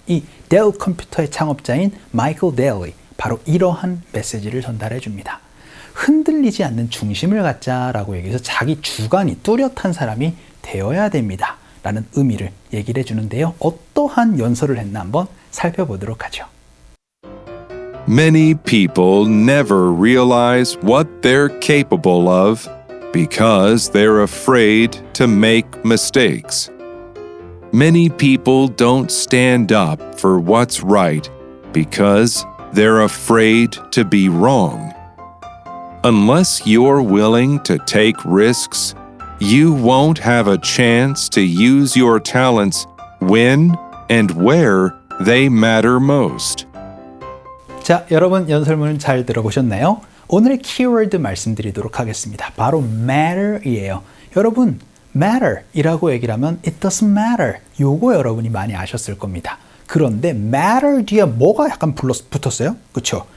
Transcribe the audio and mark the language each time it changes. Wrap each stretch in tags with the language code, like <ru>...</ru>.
<ko>이 델 컴퓨터의 창업자인 마이클 델이 바로 이러한 메시지를 전달해 줍니다. 흔들리지 않는 중심을 갖자라고 얘기해서 자기 주관이 뚜렷한 사람이 되어야 됩니다. 라는 의미를 얘기를 해주는데요. 어떠한 연설을 했나 한번 살펴보도록 하죠.</ko> <en>Many people never realize what they're capable of because they're afraid to make mistakes. Many people don't stand up for what's right because they're afraid to be wrong. Unless you're willing to take risks, you won't have a chance to use your talents when and where they matter most.</en> <ko>자, 여러분 연설문을 잘 들어보셨나요? 오늘의 키워드 말씀드리도록 하겠습니다. 바로 matter이에요. 여러분, matter이라고 얘기를 하면</ko> <en>it doesn't matter.</en> <ko>요거 여러분이 많이 아셨을 겁니다. 그런데 matter 뒤에 뭐가 약간 붙었어요? 그렇죠?</ko>